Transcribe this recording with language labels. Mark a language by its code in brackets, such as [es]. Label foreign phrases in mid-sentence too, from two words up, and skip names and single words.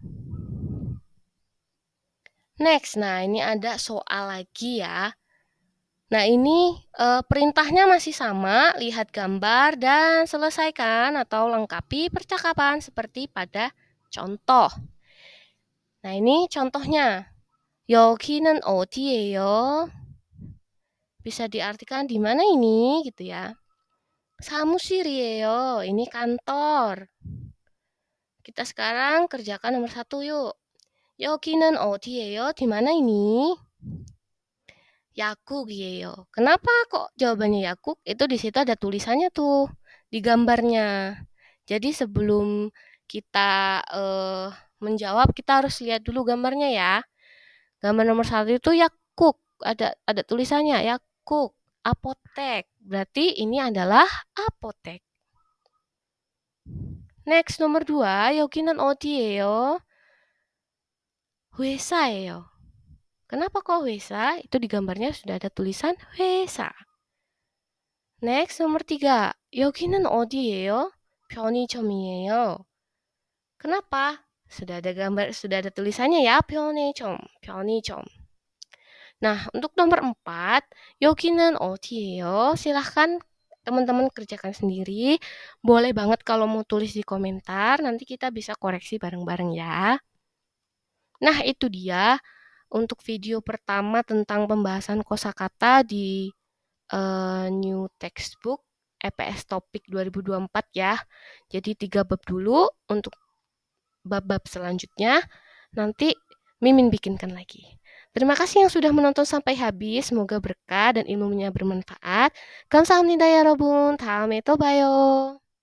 [id] Next, nah ini ada soal lagi ya. Nah, ini perintahnya masih sama, lihat gambar dan selesaikan atau lengkapi percakapan seperti pada contoh. Nah, ini contohnya. [ko] 여기는 어디예요? [id] Bisa diartikan di mana ini gitu ya. [ko] 사무실이에요. [id] Ini kantor. Kita sekarang kerjakan nomor 1 yuk. [ko] 여기는 어디예요? [id] Di mana ini? [ko] 약국이에요. [id] Kenapa kok jawabannya yakuk? Itu di situ ada tulisannya tuh di gambarnya. Jadi sebelum kita menjawab, kita harus lihat dulu gambarnya ya. Gambar nomor 1 itu yakuk, ada tulisannya yakuk, apotek. Berarti ini adalah apotek. Next, nomor 2, [ko] 여기는 어디예요? 회사예요. [id] Kenapa kok 회사? Itu di gambarnya sudah ada tulisan 회사. Next, nomor 3. [ko] 여기는 어디예요? 편의점이에요. [id] Kenapa? Sudah ada gambar, sudah ada tulisannya ya, [ko] 편의점, 편의점. [id] Nah, untuk nomor 4, [ko] 여기는 어디예요? [id] Silahkan teman-teman kerjakan sendiri. Boleh banget kalau mau tulis di komentar, nanti kita bisa koreksi bareng-bareng ya. Nah, itu dia untuk video pertama tentang pembahasan kosakata di [en] new textbook [id] EPS Topik 2024 ya. Jadi 3 bab dulu, untuk bab-bab selanjutnya nanti Mimin bikinkan lagi. Terima kasih yang sudah menonton sampai habis. Semoga berkah dan ilmunya bermanfaat. [ko] 감사합니다, 여러분. 다음에 또 봐요.